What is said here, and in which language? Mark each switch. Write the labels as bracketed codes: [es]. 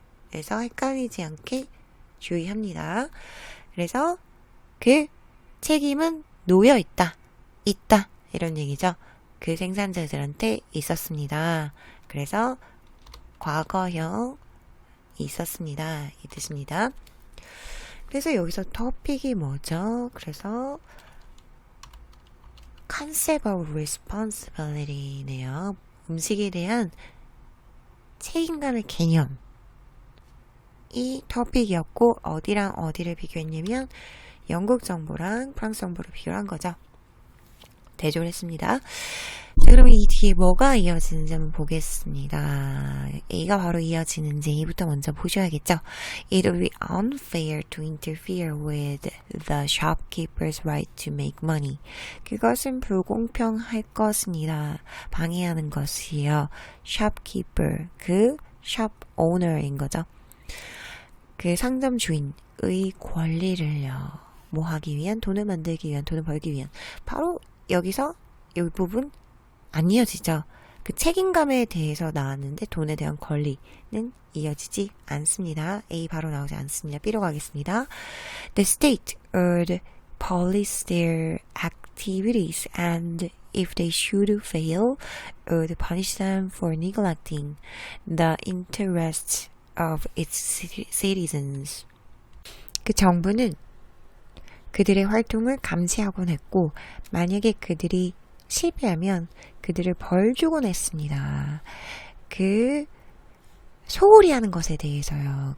[ko] 그래서 헷갈리지 않게 주의합니다. 그래서 그 책임은 놓여 있다, 있다 이런 얘기죠. 그 생산자들한테 있었습니다. 그래서 과거형 있었습니다. 이 뜻입니다. 그래서 여기서 토픽이 뭐죠? 그래서 [en] concept of responsibility [ko] 네요. 음식에 대한 책임감의 개념. 이 토픽이었고 어디랑 어디를 비교했냐면 영국 정부랑 프랑스 정부를 비교한 거죠. 대조를 했습니다. 자, 그러면 이 뒤에 뭐가 이어지는지 한번 보겠습니다. A가 바로 이어지는지 A부터 먼저 보셔야겠죠. [en] It would be unfair to interfere with the shopkeeper's right to make money. [ko] 그것은 불공평할 것입니다. 방해하는 것이요. shopkeeper, 그 shop owner인 거죠. 그 상점 주인의 권리를요. 뭐 하기 위한, 돈을 만들기 위한, 돈을 벌기 위한. 바로 여기서 이 부분 안 이어지죠. 그 책임감에 대해서 나왔는데 돈에 대한 권리는 이어지지 않습니다. A 바로 나오지 않습니다. B로 가겠습니다. [en] The state would police their activities and if they should fail, would punish them for neglecting the interests of its citizens. [ko] 그 정부는 그들의 활동을 감시하곤 했고 만약에 그들이 실패하면 그들을 벌 주곤 했습니다. 그 소홀히 하는 것에 대해서요.